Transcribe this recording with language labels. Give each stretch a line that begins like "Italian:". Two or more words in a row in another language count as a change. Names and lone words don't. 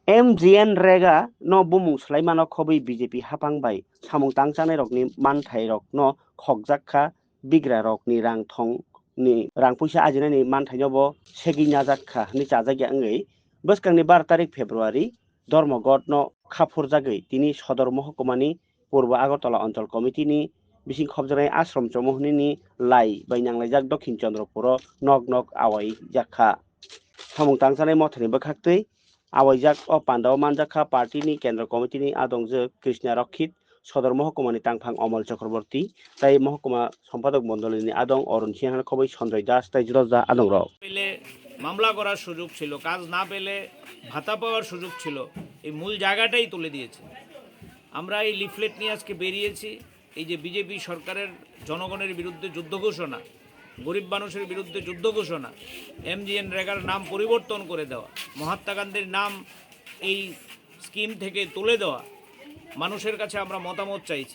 Kok Borok: MGN रेगा no bumung slaimano khobai BJP hapangbai samung tangchane rokni manthai rok no khokjakha bigra rokni rang thong ni rang puisa ajinani manthai no bo segi najakha ni chajagya ngei bwskangni 12 tarik February ধর্মঘট no khapurjagui tini sodor mohkumani purbo agartala
Bangla: অঞ্চল কমিটিনি
Kok Borok: bising khobjaknai ashram chomohni lai bai nanglaijak dokhin chandropuro nok nok awai jakha samung tangchane mothani bwkhaktwi awaijak o Pandaw manjakha party ni kendra committee ni adongjak Krishna Rokhit sodor mohkumani tangphang Omal Chakraborty tai mohkuma
Bangla: সম্পাদক মণ্ডলীনি
Kok Borok: adong Orun Sinha khobai Sanjay Das tai Jiroja adong rok
Bangla: পেলে মামলা করার সুযোগ ছিল, কাজ না পেলে ভাতা পাওয়ার সুযোগ ছিল, এই মূল জায়গাটাই তুলে দিয়েছে। আমরা এই লিফলেট নিয়ে আজকে বেরিয়েছি। এই যে বিজেপি সরকারের জনগণের বিরুদ্ধে যুদ্ধ ঘোষণা, গরিব মানুষের বিরুদ্ধে যুদ্ধ ঘোষণা, MGN রেগার নাম পরিবর্তন করে দেওয়া, মহাত্মা গান্ধীর নাম এই স্কিম থেকে তুলে দেওয়া, মানুষের কাছে আমরা মতামত চাইছি।